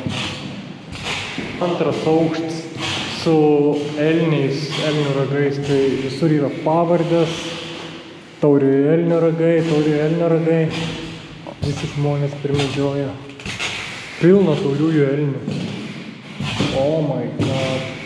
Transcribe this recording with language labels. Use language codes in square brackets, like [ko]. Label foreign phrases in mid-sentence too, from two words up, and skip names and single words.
[lt] Antras aukštas su elnių ragais, tai visur yra pavardės, tauriojo elnio ragai, visi žmonės primedžioja. Pilna tauriųjų elnių. [en] Oh my god.